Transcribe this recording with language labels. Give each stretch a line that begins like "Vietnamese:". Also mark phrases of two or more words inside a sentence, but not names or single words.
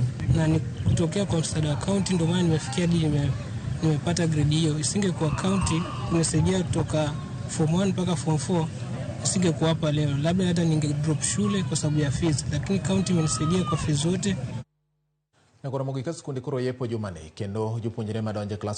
Swahili: Na ni kutokea kwa msaada wa county ndio maana nimefikia hadi nimepata grade hiyo. Isingekuwa county kunisaidia kutoka form 1 mpaka form 4 singekuwa hapa leo. Labda hata ningedrop shule kwa sababu ya fees, lakini county imenisaidia kwa fees zote.
Luo (Kenya and Tanzania): Na kwa Ramogi sikunde koro yepo jumane kendo jopuonjre madonje klas